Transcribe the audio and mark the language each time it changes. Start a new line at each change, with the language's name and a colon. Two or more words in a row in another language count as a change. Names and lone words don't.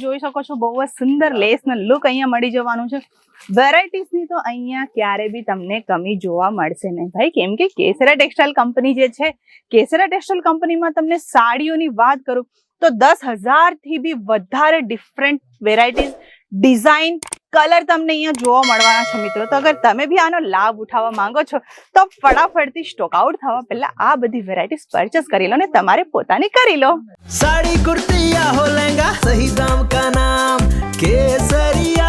Gujarati: જોઈ શકો છો બહુ જ સુંદર લેસના લુક અહીંયા મળી જવાનું છે વેરાયટીઝની તો અહીંયા ક્યારે બી તમને કમી જોવા મળશે નહીં ભાઈ કેમ કે કેસરિયા ટેક્સટાઇલ કંપની જે છે કેસરિયા ટેક્સટાઇલ કંપનીમાં તમને સાડીઓની વાત કરું તો 10,000 થી બી વધારે
English: different varieties design colour
Gujarati: તમને અહીંયા જોવા મળવાના છે મિત્રો તો અગર તમે બી આનો લાભ ઉઠાવવા માંગો છો તો ફટાફટથી
English: stock out
Gujarati: થવા પહેલા આ બધી
English: varieties purchase
Gujarati: કરી લો ને તમારે પોતાની કરી લો
Hindi: साड़ी कुर्ती या हो लहंगा सही दाम का नाम केसरिया